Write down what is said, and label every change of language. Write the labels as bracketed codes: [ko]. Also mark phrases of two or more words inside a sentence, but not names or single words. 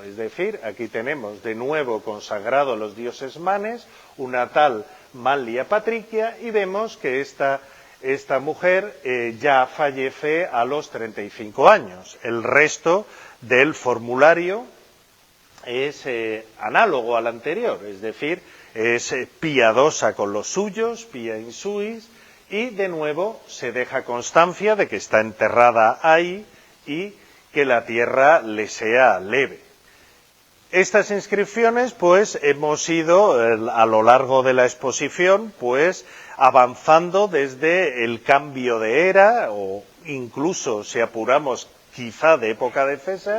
[es] Es decir, aquí tenemos de nuevo consagrado a los dioses manes, una tal Manlia Patricia, y vemos que esta mujer ya fallece a los 35 años. El resto del formulario es análogo al anterior, es decir, es piadosa con los suyos, [la] pia in suis, [es] y de nuevo se deja constancia de que está enterrada ahí y que la tierra le sea leve. Estas inscripciones, pues, hemos ido a lo largo de la exposición, pues, avanzando desde el cambio de era, o incluso, si apuramos, quizá de época de César.